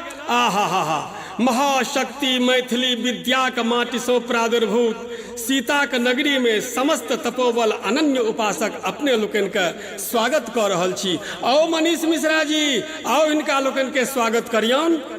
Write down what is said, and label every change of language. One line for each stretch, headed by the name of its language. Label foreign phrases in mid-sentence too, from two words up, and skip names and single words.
Maithili: आहा महाशक्ति मैथिली विद्या का माटी सो प्रादुर्भूत सीता के नगरी में समस्त तपोबल अनन्य उपासक अपने लोकन का स्वागत कर रहल छी। आओ मनीष मिश्रा जी, आओ इनका लोकन के स्वागत करियौन।